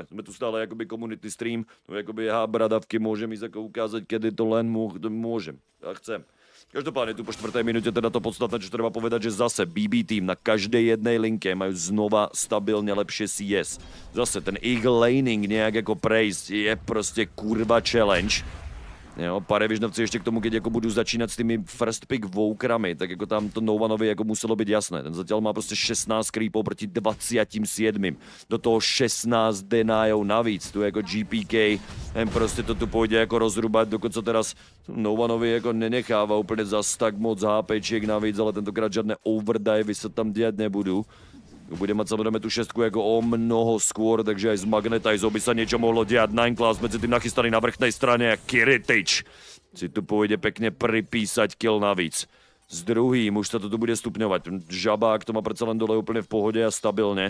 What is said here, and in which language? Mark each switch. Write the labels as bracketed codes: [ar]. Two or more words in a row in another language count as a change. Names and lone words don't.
[sk] Sme tu stále akoby [en] community stream, [sk] tu akoby bradavky môžem ísť ako ukázať, kedy to len môžem a chcem. Každopádne tu po 4. minúte teda to podstatné, čo treba povedať, že zase BB tým na každej jednej linke majú znova stabilne lepšie CS. Zase ten Eagle laning nejak ako prejsť je proste kurva challenge. [cs] Jo, Parevižnovci ještě k tomu, keď jako budu začínat s tými [en] first pick [cs] Walkerami, tak jako tam to Novanovi jako muselo být jasné. [sk] Ten zatiaľ má prostě 16 creepov proti 27. Do toho 16 denial navíc. [cs] Tu jako GPK, ten prostě to tu půjde jako rozrubat, dokonce teraz Novanovi jako nenechává úplně zas tak moc HPček navíc, ale tentokrát žádné overdivey se tam dělat nebudou. [sk] Bude mať samozrejme tú šestku ako o mnoho skôr, takže aj z Magnetizou by sa niečo mohlo diať. 9 Class medzi tým nachystaný na vrchnej strane a Kiritič si tu pôjde pekne pripísať kill navíc. S druhým už sa to tu bude stupňovať. Žabák to má predsa len dole úplne v pohode a stabilne.